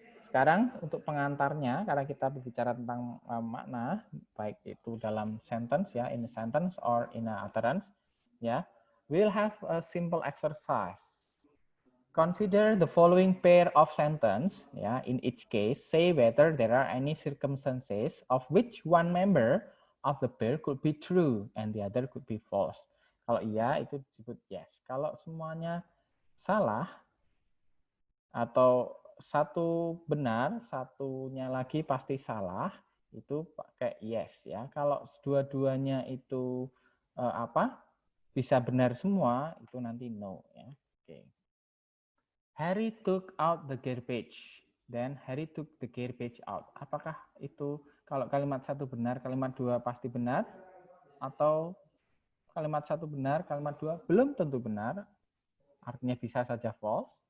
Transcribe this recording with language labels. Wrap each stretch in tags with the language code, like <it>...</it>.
<id>Sekarang untuk pengantarnya, karena kita berbicara tentang makna, baik itu dalam sentence, ya, in a sentence or in a utterance, ya, we'll have a simple exercise.</id> <en>Consider the following pair of sentence, ya. In each case, say whether there are any circumstances of which one member of the pair could be true and the other could be false.</en> <id>Kalau iya, itu disebut yes. Kalau semuanya salah atau satu benar, satunya lagi pasti salah, itu pakai yes, ya. Kalau dua-duanya itu bisa benar semua, itu nanti no, ya. Oke.</id> <en>Harry took out the garbage. Then Harry took the garbage out.</en> <id>Apakah itu kalau kalimat satu benar, kalimat dua pasti benar, atau kalimat satu benar, kalimat dua belum tentu benar, artinya bisa saja false.</id>